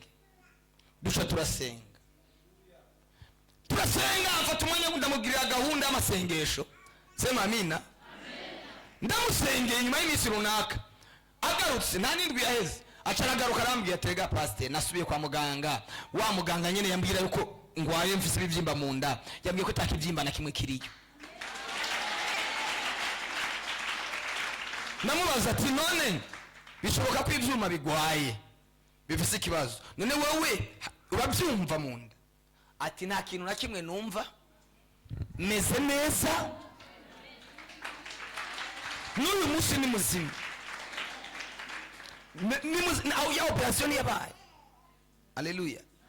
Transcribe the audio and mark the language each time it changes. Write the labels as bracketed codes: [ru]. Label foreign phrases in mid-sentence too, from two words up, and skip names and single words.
[rn] Duca turasenga mfata umwanya ndamubwirira gahunda y'amasengesho. Sema amina. Ndamusengeye nyuma y'iminsi runaka agarutse nta n'indwi yaheze acaragaruka arambwira ati rega pastor nasubiye kwa muganga, wa muganga nyene yambwira yuko ngwaye mfise ibivyimba mu nda, yambwiye ko takivyimba na kimwe kiriyo. Namubaza ati none bishoboka ko ivyuma bigwaye bifise ikibazo, none wewe urabyumva mu nda? Ati nta kintu na kimwe numva, meze neza n'uyu munsi ni muzima. Au ya operation yabaye. Haleluya.